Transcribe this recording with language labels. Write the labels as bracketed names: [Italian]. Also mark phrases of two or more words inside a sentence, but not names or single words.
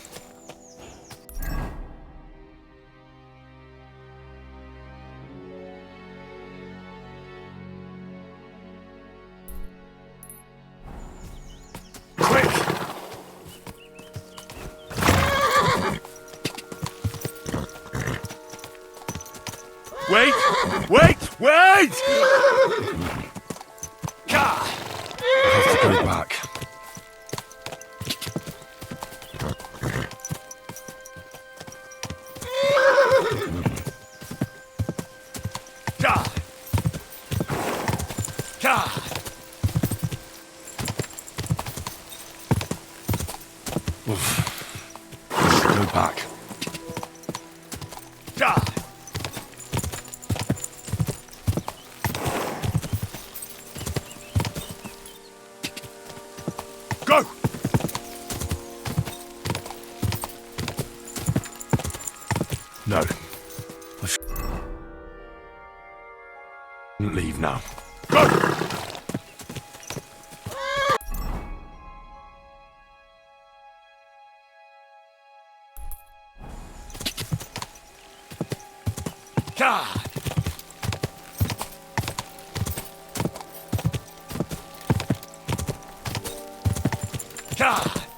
[English] Quick! Wait! Wait! Wait! Ka! Have to go back. Ka! Ka! Go back. Ka! Go! No. I shouldn't leave now. Go! Ka! Ka!